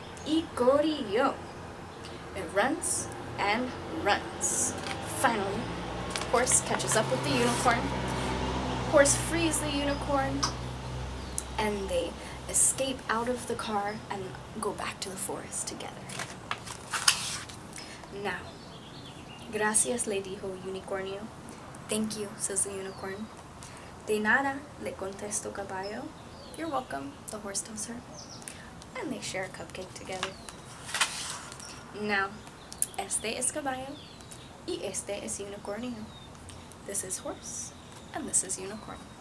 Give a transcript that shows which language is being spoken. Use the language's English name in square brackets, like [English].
[English] Ikorio. It runs and runs. Finally, horse catches up with the unicorn. Horse frees the unicorn. And they escape out of the car and go back to the forest together. Now, [Spanish] gracias le dijo unicornio. [English] Thank you, says the unicorn. [Spanish] De nada, le contestó caballo. [English] You're welcome, the horse tells her. And they share a cupcake together. Now, [Spanish] este es caballo y este es unicornio. [English] This is horse and this is unicorn.